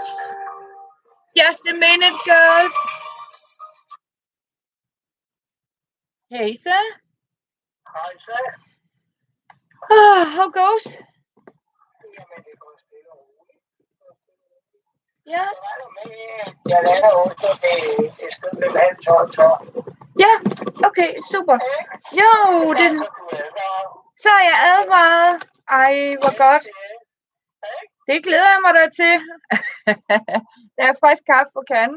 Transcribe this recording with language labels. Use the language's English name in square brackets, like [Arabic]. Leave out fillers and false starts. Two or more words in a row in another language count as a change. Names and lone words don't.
[English] Just a minute, girls. Hazel? How goes? Yeah. [Danish] Ja, okay, super. Jo, så er jeg advaret. Ej, hvor godt. Det glæder jeg mig da til. Der er frisk kaffe på kanden.